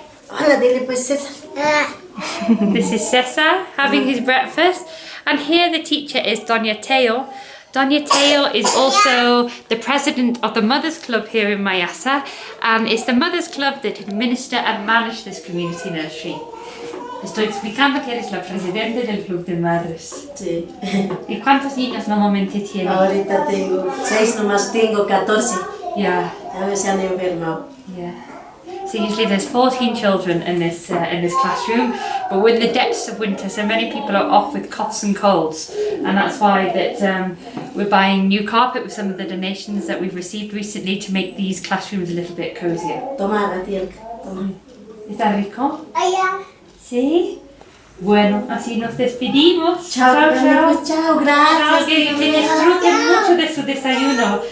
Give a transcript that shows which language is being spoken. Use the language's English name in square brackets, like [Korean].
[Spanish] Hola, dile pues César. [English] This is Cesar having his breakfast, and here the teacher is Doña Teo. Doña Teo is also the president of the Mothers Club here in Mayasa, and it's the Mothers Club that administer and manage this community nursery. [Spanish] Estoy explicando que eres la presidente del Club de Madres. Sí. ¿Y cuántos niños normalmente tienes? Ahorita tengo 6, nomás tengo 14. [English] Yeah, [Spanish] A ver si han enfermado. [English] yeah. So usually there's 14 children in this classroom, but we're in the depths of winter, so many people are off with coughs and colds, and that's why that we're buying new carpet with some of the donations that we've received recently to make these classrooms a little bit cozier. [Spanish] Toma, la tía. Toma. ¿Está rico? Sí. Bueno, así nos despedimos. Chao, chao. grande, pues, chao, gracias. Chao, que disfruten mucho de su desayuno.